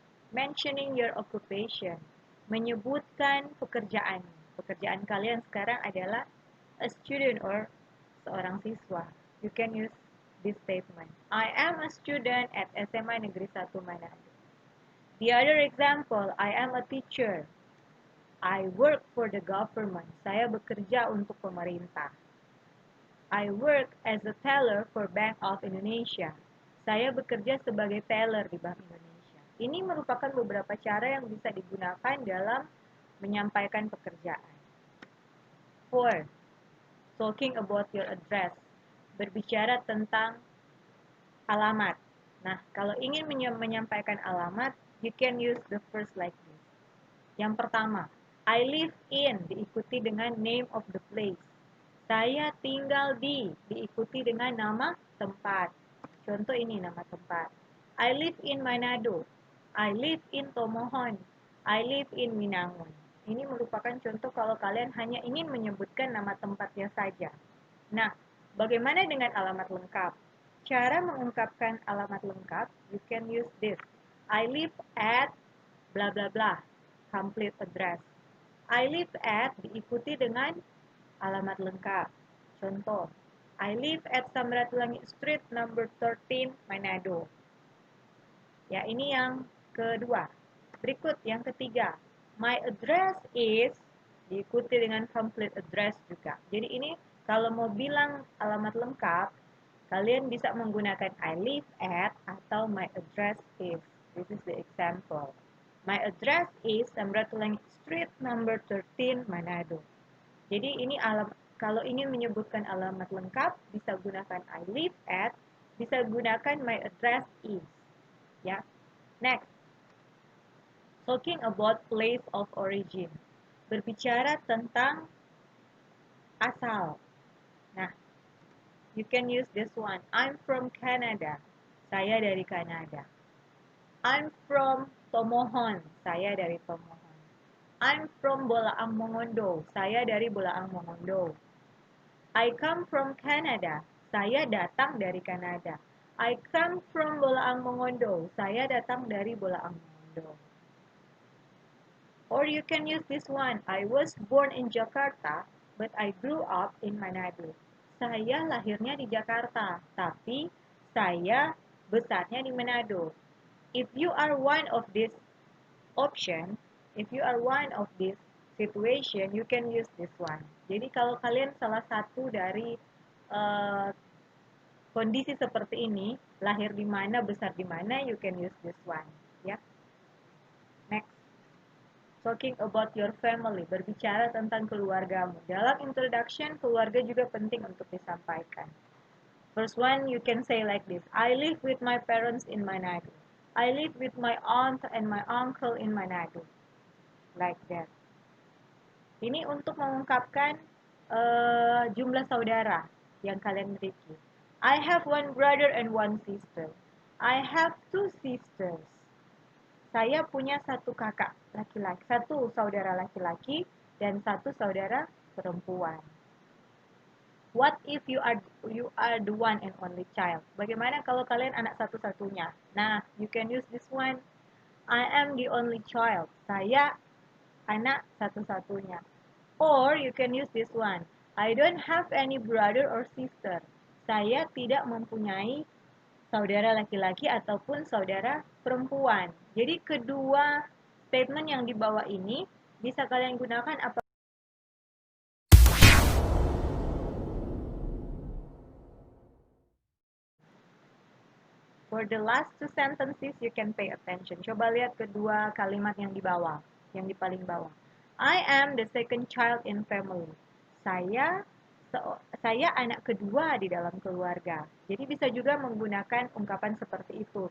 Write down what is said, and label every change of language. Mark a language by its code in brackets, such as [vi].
[en] Mentioning your occupation. [id] Menyebutkan pekerjaan. Pekerjaan kalian sekarang adalah a student or seorang siswa. [en] You can use this statement. I am a student at SMA Negeri 1 Manado. The other example, I am a teacher. I work for the government. [id] Saya bekerja untuk pemerintah. [en] I work as a teller for Bank of Indonesia. [id] Saya bekerja sebagai teller di Bank Indonesia. Ini merupakan beberapa cara yang bisa digunakan dalam menyampaikan pekerjaan. 4. [en] Talking about your address. [id] Berbicara tentang alamat. Nah, kalau ingin menyampaikan alamat, [en] you can use the first like this. [id] Yang pertama, [en] I live in, [id] diikuti dengan [en] name of the place. [id] Saya tinggal di, diikuti dengan nama tempat. Contoh ini nama tempat. [en] I live in Manado. I live in Tomohon. I live in Winangun. [id] Ini merupakan contoh kalau kalian hanya ingin menyebutkan nama tempatnya saja. Nah, bagaimana dengan alamat lengkap? Cara mengungkapkan alamat lengkap, [en] you can use this. I live at bla bla bla, complete address. I live at [id] diikuti dengan alamat lengkap. [en] Contoh, I live at Samratulangi Street number 13, Manado. [id] Ya, ini yang kedua. Berikut yang ketiga. [en] My address is [id] diikuti dengan [en] complete address juga. [id] Jadi ini kalau mau bilang alamat lengkap, kalian bisa menggunakan [en] I live at [id] atau [en] my address is. This is the example. My address is Samratulangi Street number 13, Manado. [id] Jadi ini kalau ingin menyebutkan alamat lengkap, bisa gunakan [en] I live at, [id] bisa gunakan [en] my address is. Ya. Next. Talking about place of origin. [id] Berbicara tentang asal. [en] Nah, you can use this one. I'm from Canada. [id] Saya dari Kanada. [en] I'm from Tomohon. [id] Saya dari Tomohon. [en] I'm from Bolaang Mongondo. [id] Saya dari Bolaang Mongondo. [en] I come from Canada. [id] Saya datang dari Kanada. [en] I come from Bolaang Mongondo. [id] Saya datang dari Bolaang Mongondo. [en] Or you can use this one. I was born in Jakarta, but I grew up in Manado. [id] Saya lahirnya di Jakarta, tapi saya besarnya di Manado. [en] If you are one of this option, if you are one of this situation, you can use this one. [id] Jadi kalau kalian salah satu dari kondisi seperti ini, lahir di mana, besar di mana, [en] you can use this one. [id] Ya. Next. [en] Talking about your family, [id] berbicara tentang keluargamu. Dalam introduction, keluarga juga penting untuk disampaikan. [en] First one, you can say like this. I live with my parents in Manado. I live with my aunt and my uncle in Manado. Like that. [id] Ini untuk mengungkapkan jumlah saudara yang kalian miliki. [en] I have one brother and one sister. I have two sisters. [id] Saya punya satu kakak laki-laki, satu saudara laki-laki dan satu saudara perempuan. [en] What if you are the one and only child? [id] Bagaimana kalau kalian anak satu-satunya? [en] Nah, you can use this one. I am the only child. [id] Saya anak satu-satunya. [en] Or you can use this one. I don't have any brother or sister. [id] Saya tidak mempunyai saudara laki-laki ataupun saudara perempuan. Jadi kedua statement yang di bawah ini bisa kalian gunakan apa? [en] For the last two sentences, you can pay attention. [id] Coba lihat kedua kalimat yang di bawah, yang di paling bawah. [en] I am the second child in family. [id] Saya saya anak kedua di dalam keluarga. Jadi bisa juga menggunakan ungkapan seperti itu.